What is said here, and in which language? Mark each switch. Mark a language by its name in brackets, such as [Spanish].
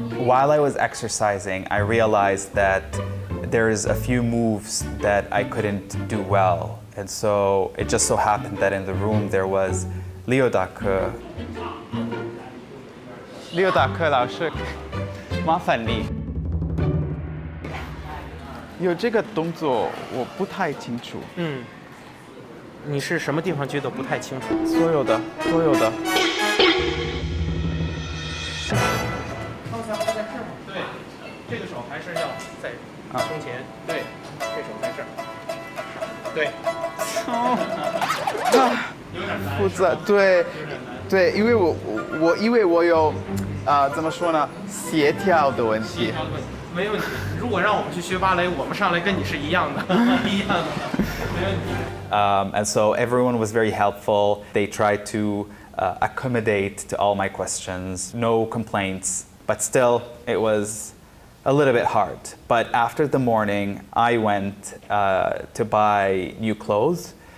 [English] While I was exercising, I realized that there's a few moves that I couldn't do well. And so it just so happened that in the room there was Liu Dake. [Chinese] Liu Dake 老师，麻烦你。有这个动作我不太清楚。你是什么地方觉得不太清楚？所有的。方向在这儿吗？对，这个手还是要在胸前。对，这手在这儿。对。有点难。负责对，因为我有怎么说呢，协调的问题。没问题。如果让我们去学芭蕾，我们上来跟你是一样的，一样的，没问题。 [English] And so everyone was very helpful. They tried to accommodate to all my questions. No complaints, but still it was a little bit hard. But after the morning, I went to buy new clothes